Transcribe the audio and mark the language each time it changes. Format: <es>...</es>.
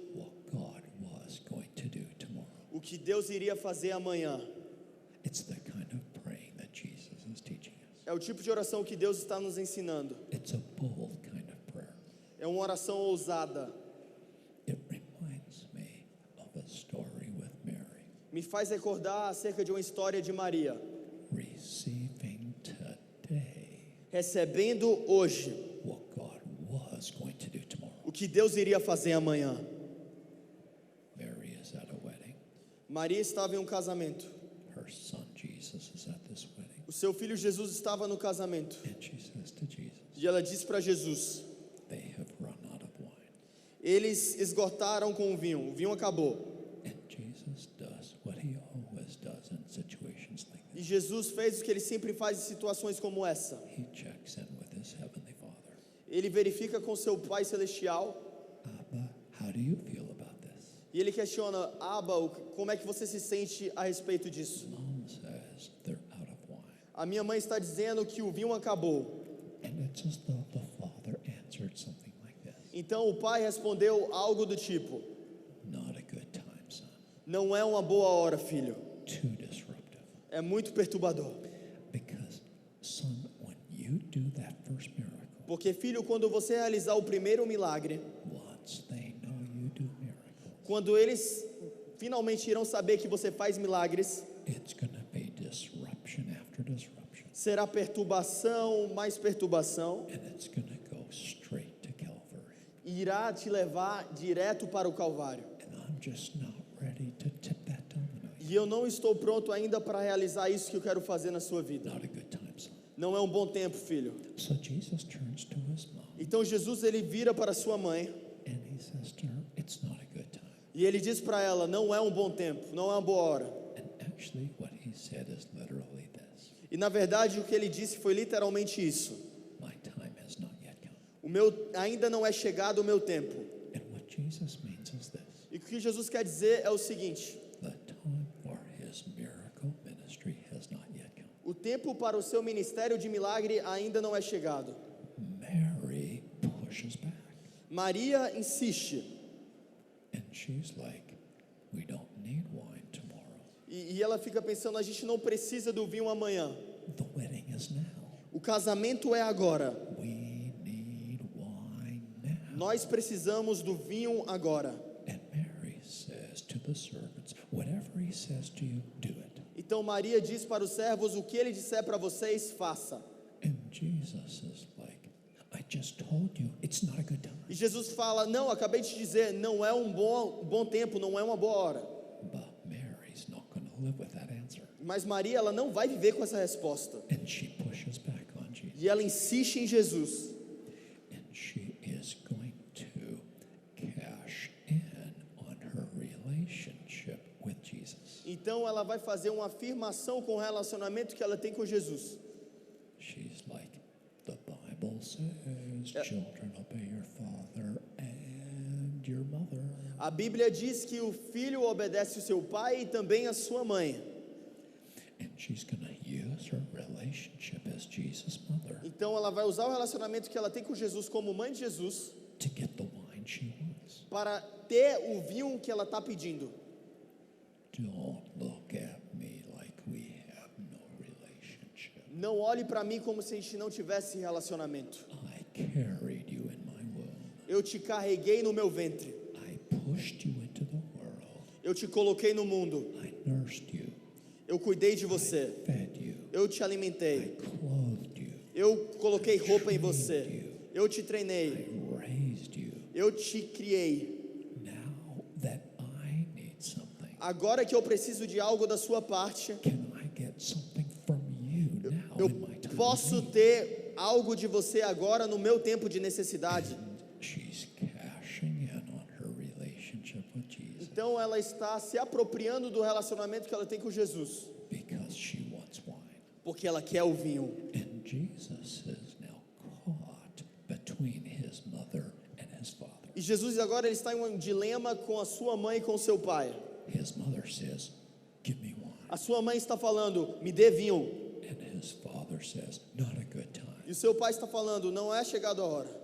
<en>what God was going to do tomorrow.</en> <pt>o que Deus iria fazer amanhã.</pt> <en>It's the kind of praying that Jesus is teaching us.</en> <pt>É o tipo de oração que Deus está nos ensinando.</pt> <en>It's a bold kind of prayer.</en> <pt>É uma oração ousada.</pt> <en>It reminds me of a story with Mary</en> <pt>Me faz recordar acerca de uma história de Maria,</pt> <en>receiving today</en> <pt>recebendo hoje</pt> <en>what God was going to do tomorrow.</en> <pt>o que Deus iria fazer amanhã.</pt> <en>Mary is at a wedding.</en> <pt>Maria estava em um casamento.</pt> <en>Her son Jesus is at this wedding.</en> <pt>O seu filho Jesus estava no casamento.</pt> <en>And she says to Jesus,</en> <pt>E ela disse para Jesus:</pt> <en>they have run out of wine.</en> <pt>eles esgotaram com o vinho acabou.</pt> <en>And Jesus does what he always does in situations like</en> <pt>E</pt> <en>this.</en> <pt>Jesus fez o que ele sempre faz em situações como essa.</pt> <en>He checks in with his heavenly Father.</en> <pt>Ele verifica com seu Pai Celestial</pt> <en>Abba, how do you feel about this?</en> <pt>e ele questiona: Abba, como é que você se sente a respeito disso?</pt> <en>Mom says they're out of wine.</en> <pt>A minha mãe está dizendo que o vinho acabou.</pt> <en>And it's as though the Father answered something like this.</en> <pt>Então o pai respondeu algo do tipo:</pt> <en>Not a good time, son.</en> <pt>não é uma boa hora, filho.</pt> <en>Too disruptive.</en> <pt>É muito perturbador.</pt> <en>Because, son, when you do that first miracle,</en> <pt>Porque, filho, quando você realizar o primeiro milagre,</pt> <en>once they know you do miracles,</en> <pt>quando eles finalmente irão saber que você faz milagres,</pt> <en>it's going to be disruption after disruption.</en> <pt>será perturbação, mais perturbação,</pt> <en>And it's going to go straight to Calvary.</en> <pt>e irá te levar direto para o Calvário.</pt> <en>And I'm just not ready to tip that domino yet.</en> <pt>E eu não estou pronto ainda para realizar isso que eu quero fazer na sua vida.</pt> <en>Not a good time, son.</en> <pt>Não é um bom tempo, filho.</pt> <en>So Jesus turns to his mom</en> <pt>Então Jesus, ele vira para sua mãe</pt> <en>and he says to her, it's not a good time.</en> <pt>e ele diz para ela: não é um bom tempo, não é uma boa hora.</pt> <en>And actually what he said is literally this.</en> <pt>E na verdade o que ele disse foi literalmente isso:</pt> <en>My time has not yet come.</en> <pt>ainda não é chegado o meu tempo.</pt> <en>And what Jesus means is this.</en> <pt>E o que Jesus quer dizer é o seguinte:</pt> <en>The time for his miracle ministry has not yet come.</en> <pt>o tempo para o seu ministério de milagre ainda não é chegado.</pt> <en>Mary pushes back.</en> <pt>Maria insiste.</pt> <en>And she's like, we don't need wine tomorrow.</en> <pt>E ela fica pensando: a gente não precisa do vinho amanhã.</pt> <en>The wedding is now.</en> <pt>O casamento é agora.</pt> <en>We need wine now.</en> <pt>Nós precisamos do vinho agora.</pt> <en>And Mary says to the servants, whatever he says to you, do it.</en> <pt>Então Maria diz para os servos: o que ele disser para vocês, faça.</pt> <en>And Jesus is like, I just told you, it's not a good time.</en> <pt>E Jesus fala: não, acabei de te dizer, não é um bom tempo, não é uma boa hora.</pt> <en>But Mary's not going to live with that answer.</en> <pt>Mas Maria, ela não vai viver com essa resposta.</pt> <en>And she pushes back on Jesus.</en> <pt>E ela insiste em Jesus.</pt> <en>And she is going to cash in on her relationship with Jesus.</en> <pt>Então ela vai fazer uma afirmação com o relacionamento que ela tem com Jesus.</pt> <en>She's like, the Bible says, children, obey your father and your mother.</en> <pt>A Bíblia diz que o filho obedece o seu pai e também a sua mãe.</pt> <en>And she's going to use her relationship as Jesus' mother</en> <pt>Então ela vai usar o relacionamento que ela tem com Jesus como mãe de Jesus</pt> <en>to get the wine she wants.</en> <pt>para ter o vinho que ela está pedindo.</pt> <en>Don't look at me like we have no relationship.</en> <pt>Não olhe para mim como se a gente não tivesse relacionamento.</pt> <en>I carried you in my womb.</en> <pt>Eu te carreguei no meu ventre.</pt> <en>I pushed you into the world.</en> <pt>Eu te coloquei no mundo.</pt> <en>I nursed you.</en> <pt>Eu cuidei de você.</pt> <en>Fed you.</en> <pt>Eu te</pt> <en>I</en> <pt>alimentei.</pt> <en>clothed you.</en> <pt>Eu coloquei roupa em você. Eu te treinei.</pt> <en>I raised you.</en> <pt>Eu te criei.</pt> <en>Now that I need something,</en> <pt>Agora que eu preciso de algo da sua parte,</pt> <en>can I get something from you now</en> <pt>eu</pt> <en>in my time of</en> <pt>posso</pt> <en>need?</en> <pt>ter algo de você agora no meu tempo de necessidade.</pt> <en>She's cashing in on her relationship with Jesus</en> <pt>Então ela está se apropriando do relacionamento que ela tem com Jesus,</pt> <en>because she wants wine.</en> <pt>porque ela quer o vinho.</pt> <en>And Jesus is now caught between his mother and his father.</en> <pt>E Jesus agora ele está em um dilema com a sua mãe e com o seu pai.</pt> <en>His mother says, give me wine.</en> <pt>A sua mãe está falando: me dê vinho.</pt> <en>And his father says, not a good time.</en> <pt>E o seu pai está falando, não é chegada a hora.</pt>